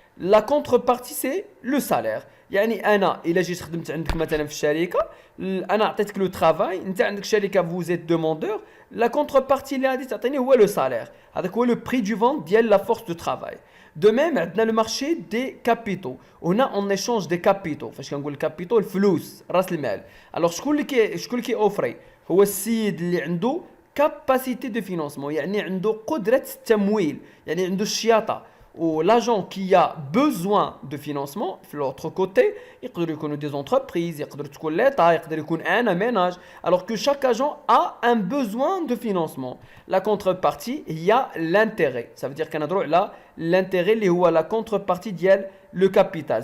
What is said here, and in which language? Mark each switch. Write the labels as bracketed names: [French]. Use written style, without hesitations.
[French] La contrepartie, c'est le salaire. [Arabic] يعني انا الا جيت خدمت عندك مثلا في الشركه انا عطيتك لو ترافاي انت عندك شركه vous êtes demandeur la contrepartie اللي غادي تعطيني هو [French] le salaire [Arabic] هذاك هو [French] le prix du vente [Arabic] ديال [French] la force de travail. De même عندنا le marché des capitaux. هنا on échange des capitaux. [Arabic] فاش كنقول capitaux الفلوس راس المال. alors شكون اللي كيوفري هو السيد اللي عنده [French] capacité de financement [Arabic] يعني عنده قدره التمويل يعني عنده الشياطه. [French] Ou l'agent qui a besoin de financement, de l'autre côté, il peut y des entreprises, il peut y l'État, il peut y un ménage. Alors que chaque agent a un besoin de financement. La contrepartie, il y a l'intérêt. Ça veut dire qu'on a droit là, l'intérêt, c'est la contrepartie de le capital.